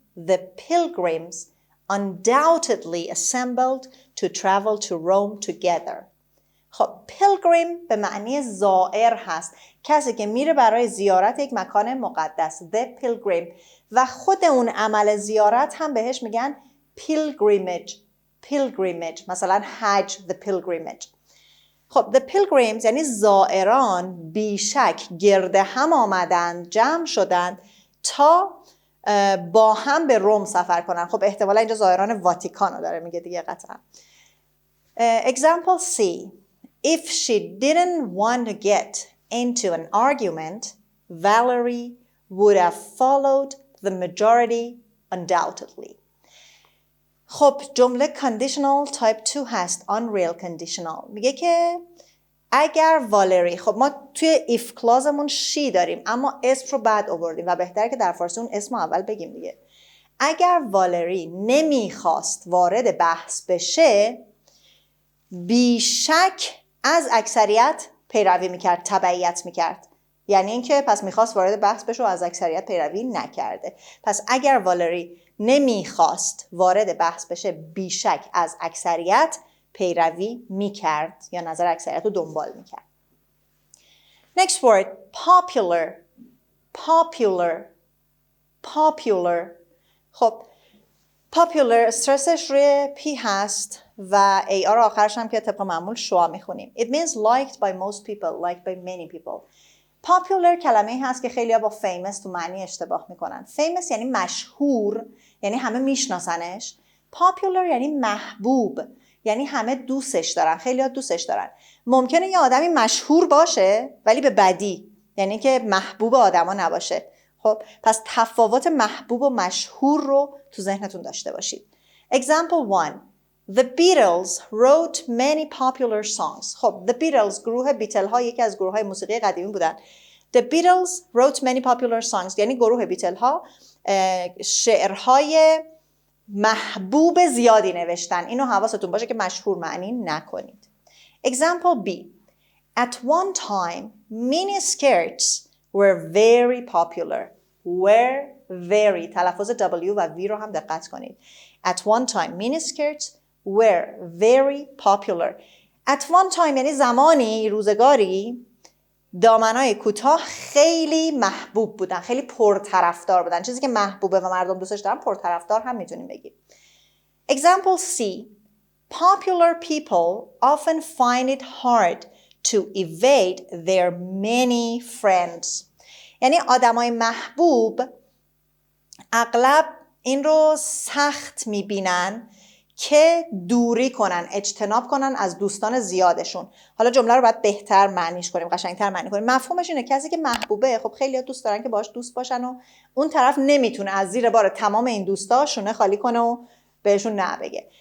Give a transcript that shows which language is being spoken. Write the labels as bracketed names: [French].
[English] The pilgrims undoubtedly assembled to travel to Rome together. [Persian] خب pilgrim به معنی زائر هست، کسی که میره برای زیارت یک مکان مقدس. [English] The pilgrim. [Persian] و خود اون عمل زیارت هم بهش میگن pilgrimage. مثلا حج، [English] the pilgrimage. [Persian] خب the pilgrims یعنی زائران بیشک گرد هم آمدند، جمع شدند تا با هم به روم سفر کنن. خب احتمالا اینجا زائران واتیکان رو داره میگه دیگه قطعا. [English] Example C. If she didn't want to get into an argument, Valerie would have followed the majority undoubtedly. [Persian] خب جمله conditional type 2 هست. [English] unreal conditional. [Persian] میگه که اگر والری، خب ما توی if clauseمون she داریم اما اسم رو بعد آوردیم و بهتره که در فارسی اون اسم اول بگیم دیگه. اگر والری نمیخواست وارد بحث بشه بیشک از اکثریت پیروی میکرد، تبعیت میکرد. یعنی اینکه پس میخواست وارد بحث بشه و از اکثریت پیروی نکرده. پس اگر والری نمیخواست وارد بحث بشه بیشک از اکثریت پیروی میکرد یا نظر اکثریت رو دنبال میکرد. [English] Next word, popular. Popular. Popular. [Persian] خب popular استرسش روی P هست و AR آخرش هم که طبق معمول شوا میخونیم. [English] It means liked by most people, liked by many people. [Persian] Popular کلمه‌ای هست که خیلی‌ها با famous تو معنی اشتباه میکنن. Famous یعنی مشهور، یعنی همه میشناسنش. Popular یعنی محبوب، یعنی همه دوستش دارن، خیلی‌ها دوستش دارن. ممکنه یه آدمی مشهور باشه ولی به بدی، یعنی که محبوب آدما نباشه. خب پس تفاوت محبوب و مشهور رو تو ذهنتون داشته باشید. [English] Example 1. The Beatles wrote many popular songs. [Persian] خب The Beatles، گروه بیتل ها یکی از گروه های موسیقی قدیمی بودن. [English] The Beatles wrote many popular songs، [Persian] یعنی گروه بیتل ها شعرهای محبوب زیادی نوشتن. اینو حواستون باشه که مشهور معنی نکنید. [English] Example B. At one time mini skirts were very popular. Were very، [Persian] تلفظ W و V رو هم دقت کنید. [English] At one time mini skirts were very popular. [Persian] At one time یعنی زمانی، روزگاری، دامنای کوتاه خیلی محبوب بودن، خیلی پرطرفدار بودن. چیزی که محبوبه و مردم دوستش دارن پرطرفدار هم میتونیم بگیم. [English] Example C. Popular people often find it hard to evade their many friends. [Persian] یعنی آدمای محبوب اغلب این رو سخت میبینن که دوری کنن، اجتناب کنن از دوستان زیادشون. حالا جمله رو باید بهتر معنیش کنیم، قشنگتر معنی کنیم. مفهومش اینه کسی که محبوبه، خب خیلی دوست دارن که باهاش دوست باشن و اون طرف نمیتونه از زیر بار تمام این دوستا شونه خالی کنه و بهشون نه بگه.